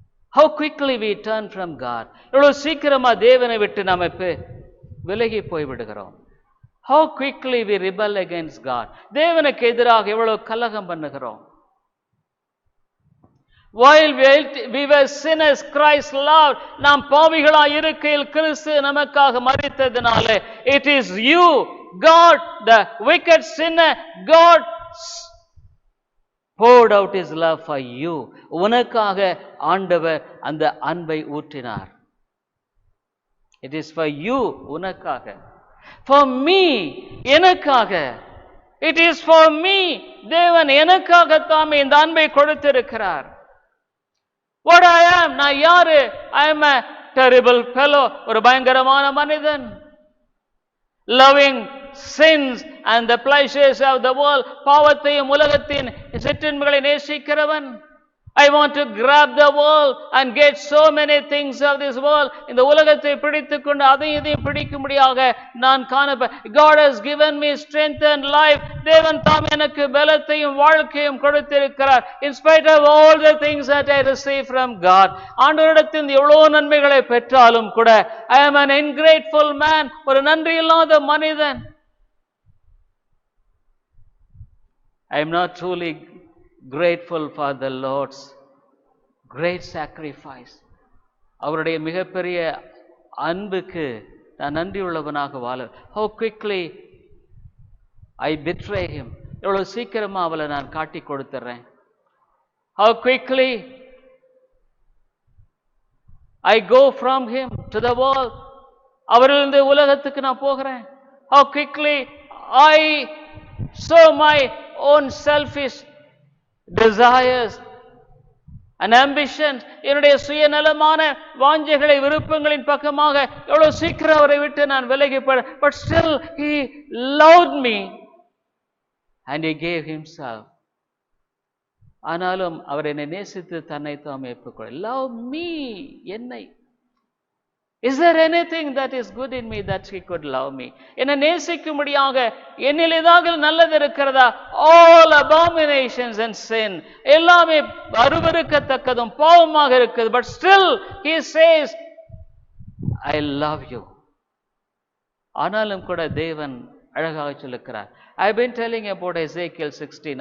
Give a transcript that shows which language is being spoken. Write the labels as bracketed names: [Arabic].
[English] How quickly we turn from God. [Tamil] எவ்வளவு சீக்கிரமா தேவனை விட்டு நாம் விலகி போய்விடுகிறோம். [English] How quickly we rebel against God. [Tamil] தேவனுக்கு எதிராக எவ்வளவு கலகம் பண்ணுகிறோம். [English] While we were sinners, Christ loved. [Tamil] நாம் பாவிகளாய் இருக்கையில் கிறிஸ்து நமக்காக மரித்ததினாலே, [English] it is you, God, the wicked sinner, God poured out his love for you. [Tamil] உனக்காக ஆண்டவர் அந்த அன்பை ஊற்றினார். [English] It is for you, [Tamil] உனக்காக. [English] For me, [Tamil] எனக்காக. [English] It is for me. [Tamil] தேவன் எனக்காக தாமே இந்த அன்பை கொடுத்திருக்கிறார். [English] What I am, [Tamil] நான் யாரு? [English] I am a terrible fellow, [Tamil] ஒரு பயங்கரமான மனிதன். [English] Loving sins and the pleasures of the world, [Tamil] பாவத்தையும் உலகத்தின் சிற்றின்பங்களை நேசிக்கிறவன். [English] I want to grab the world and get so many things of this world. [Tamil] இந்த உலகத்தை பிடித்துக்கொண்டு அதையும் இதையும் பிடிக்கும்படியாக நான் [English] God has given me strength and life. [Tamil] தேவன் தாம் எனக்கு பலத்தையும் வாழ்க்கையும் கொடுத்திருக்கிறார். [English] In spite of all the things that I receive from God, [Tamil] ஆண்டவரிடத்தில் எவ்வளவு நன்மைகளை பெற்றாலும் கூட, [English] I am an ungrateful man, [Tamil] ஒரு நன்றி இல்லாத மனிதன். [English] I am not truly grateful for the Lord's great sacrifice. [Tamil] அவருடைய மிகப்பெரிய அன்புக்கு நான் நன்றியுள்ளவனாக வாழ. [English] How quickly I betray him. [Tamil] எவ்வளவு சீக்கிரமா அவளை நான் காட்டி கொடுத்துறேன். [English] How quickly I go from him to the world. [Tamil] அவரிலிருந்து உலகத்துக்கு நான் போகிறேன். [English] How quickly I sow my own selfish desires and ambitions. [Tamil] என்னுடைய சுயநலமான வாஞ்சைகளை விருப்பங்களின் பக்கமாக எவ்வளவு சீக்கிரம் அவரை விட்டு நான் விலகி போய். [English] But still he loved me and he gave himself. [Tamil] ஆனாலும் அவர் என்னை நேசித்து தன்னை தாமே ஒப்புக்கொள்ள. [English] Love me, [Tamil] என்னை. [English] Is there anything that is good in me that he could love me? [Tamil] என்னை நேசிக்கும்படியாக என்னில் ஏதாவது நல்லது இருக்கிறதா? [English] All abominations and sin, [Tamil] எல்லாமே அருவருக்கத்தக்கதும் பாவமாக இருக்குது. [English] But still he says, I love you. [Tamil] ஆனாலும் கூட தேவன் அழகாக சொல்லுகிறார். [English] I have been telling about Ezekiel 16.